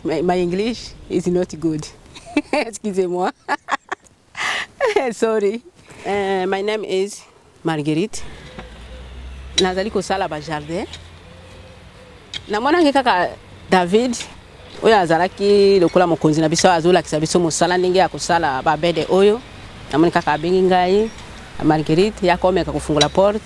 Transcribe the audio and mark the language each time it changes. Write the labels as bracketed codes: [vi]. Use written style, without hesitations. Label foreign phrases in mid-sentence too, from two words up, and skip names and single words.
[en] My English is not good. Excusez-moi. Sorry. My name is Marguerite. [ln] Nazali kosala ba jardin. Namona kaka David oyo azalaki lokola mokonzi na biso azolakisa biso mosala ndenge ya kosala ba bede oyo. Namoni kaka abengi ngai Marguerite yakomeka kufungula porte.